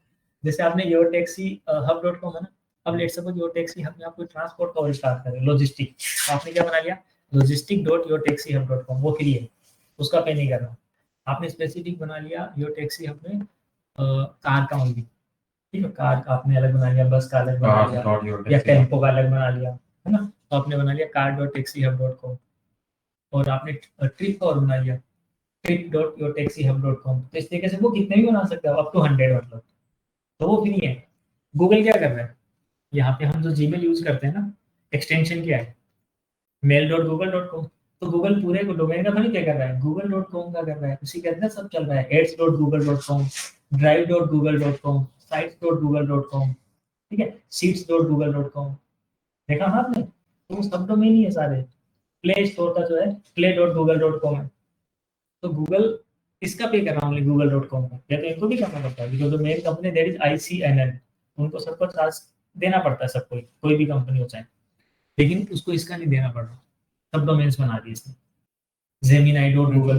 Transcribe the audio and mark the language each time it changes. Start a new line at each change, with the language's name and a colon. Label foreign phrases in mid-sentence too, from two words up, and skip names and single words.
Hindi: जैसे आपने yourtaxihub.com है ना, अब
English: let's suppose
Hindi: yourtaxihub में आप कोई ट्रांसपोर्ट का स्टार्ट करें, लॉजिस्टिक, आपने क्या बना लिया logistic.yourtaxihub.com, वो फ्री है, उसका पे नहीं करना। आपने स्पेसिफिक बना लिया yourtaxihub में कार का ओनली, ठीक है, कार का आपने अलग बना लिया, बस का अलग बना लिया, या टेम्पो का अलग बना लिया, है ना, तो आपने बना लिया car.taxihub.com, और आपने ट्रिप का और बना लिया trip.yourtaxihub.com, तो इस तरीके से वो कितने भी बना सकते हो,
English: up to
Hindi: 100 मतलब, तो वो फ्री है। गूगल क्या कर रहा है, यहाँ पे हम जो जीमेल यूज करते हैं ना, एक्सटेंशन क्या है mail.google.com, तो गूगल पूरे को डोमेन का थोड़ी क्या कर रहा है, google.com का कर रहा है, उसी के अंदर सब चल रहा है, ads.google.com, drive.google.com, sites.google.com, ठीक है, sheets.google.com, देखा ना आपने, तो सब डोमेन ही है सारे। प्ले स्टोर का जो है play.google.com है, तो गूगल इसका पे कर रहा हूँ google.com का, या तो इनको भी करना पड़ता है,
English: because main company there is
Hindi: ICNN, उनको सबको चार्ज देना पड़ता है, सबको, कोई भी कंपनी हो चाहे, लेकिन उसको इसका नहीं देना पड़ रहा, सब डोमेन्स बना दिए इसने, Gemini.google,